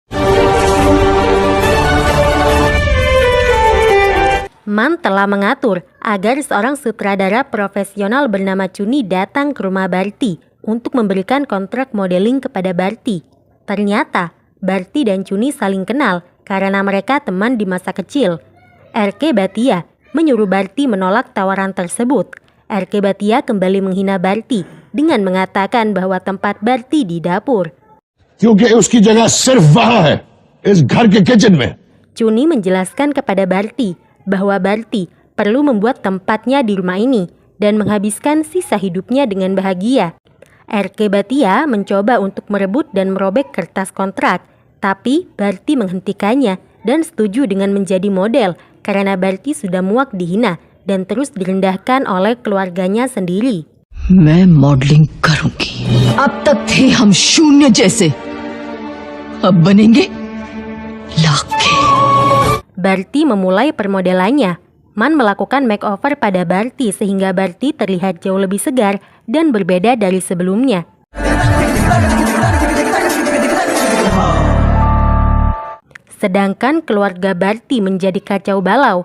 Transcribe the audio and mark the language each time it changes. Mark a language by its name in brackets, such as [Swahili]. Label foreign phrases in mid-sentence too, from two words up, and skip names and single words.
[Indonesian] Man telah mengatur agar seorang sutradara profesional bernama Chuni datang ke rumah Bharti untuk memberikan kontrak modeling kepada Bharti. Ternyata, Bharti dan Chuni saling kenal karena mereka teman di masa kecil. RK Bhatia menyuruh Bharti menolak tawaran tersebut. RK Bhatia kembali menghina Bharti dengan mengatakan bahwa tempat Bharti di dapur. [Hindi] क्योंकि उसकी जगह सिर्फ वहां है, इस घर के किचन में। [Indonesian] Chuni menjelaskan kepada Bharti bahwa Bharti perlu membuat tempatnya di rumah ini dan menghabiskan sisa hidupnya dengan bahagia. RK Bhatia mencoba untuk merebut dan merobek kertas kontrak, tapi Bharti menghentikannya dan setuju dengan menjadi model karena Bharti sudah muak dihina dan terus direndahkan oleh keluarganya sendiri. [Hindi] मैं मॉडलिंग करूंगी। अब तक थे हम शून्य जैसे, अब बनेंगे लाखे। [Indonesian] Bharti memulai permodelannya. Man melakukan makeover pada Bharti sehingga Bharti terlihat jauh lebih segar dan berbeda dari sebelumnya. Sedangkan keluarga Bharti menjadi kacau balau.